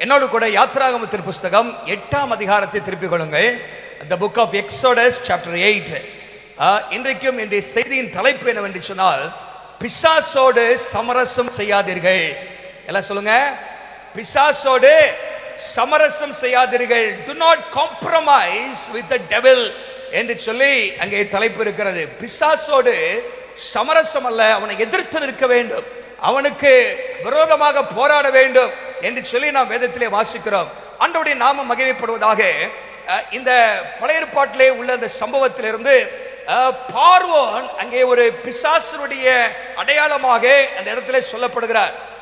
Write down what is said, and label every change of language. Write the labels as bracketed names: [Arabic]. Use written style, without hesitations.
[Tamil] என்னோடு கூட யாத்ராகமத்தின் புஸ்தகம் 8ஆம் அதிகாரத்தை திருப்பிக் கொள்ளுங்கள். [English] The book of Exodus chapter 8. [Tamil] இன்றைக்கும் இன்றைய செய்தியின் தலைப்பு என்னவென்று சொன்னால், பிசாசோடு சமரசம் செய்யாதீர்கள். எல்லாம் சொல்லுங்க, பிசாசோடு சமரசம் செய்யாதீர்கள். [English] Do not compromise with the devil [Tamil] என்று சொல்லி அங்கே தலைப்பு இருக்கிறது. பிசாசோடு சமரசம் அல்ல, அவனை எதிர்த்து நிற்க வேண்டும், அவனுக்கு விரோதமாக போராட வேண்டும் என்று சொல்லி நாம் வேதத்திலே வாசிக்கிறோம். ஆண்டவருடைய நாமம் மகிமைப்படுவதாக. இந்த பழைய ஏற்பாட்டிலே உள்ள அந்த சம்பவத்திலிருந்து பார்வோன் அங்கே ஒரு பிசாசனுடைய அடையாளமாக அந்த இடத்திலே சொல்லப்படுகிறார்.